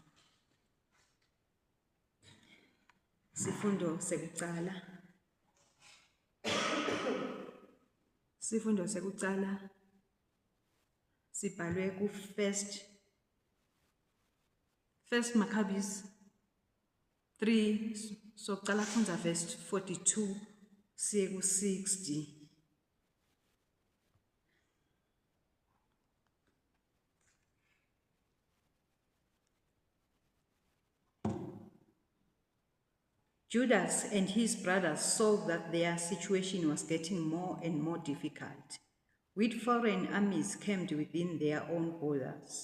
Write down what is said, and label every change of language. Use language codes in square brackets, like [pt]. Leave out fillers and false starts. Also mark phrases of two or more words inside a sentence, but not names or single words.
[ss] Sifundo sekucala sibhalwe ku First Maccabees 3 sokucala kufundza verse 42 siye ku 60. [en] Judas and his brothers saw that their situation was getting more and more difficult, with foreign armies camped within their own borders.